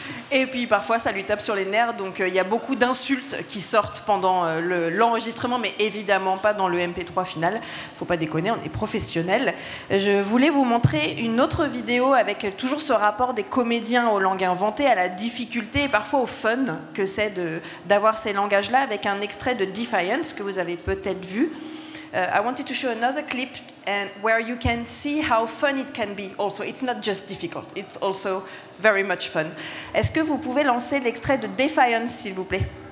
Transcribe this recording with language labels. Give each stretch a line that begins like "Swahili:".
French: Et puis parfois ça lui tape sur les nerfs, donc il y a beaucoup d'insultes qui sortent pendant l'enregistrement, mais évidemment pas dans le MP3 final. Faut pas déconner, on est professionnels. Je voulais vous montrer une autre vidéo avec toujours ce rapport des comédiens aux langues inventées, à la difficulté et parfois au fun que c'est d'avoir ces langages-là, avec un extrait de Defiance que vous avez peut-être vu.
English: I wanted to show another clip where you can see how fun it can be also. It's not just difficult, it's also very much fun.
French: Est-ce que vous pouvez lancer l'extrait de Defiance, s'il vous plaît?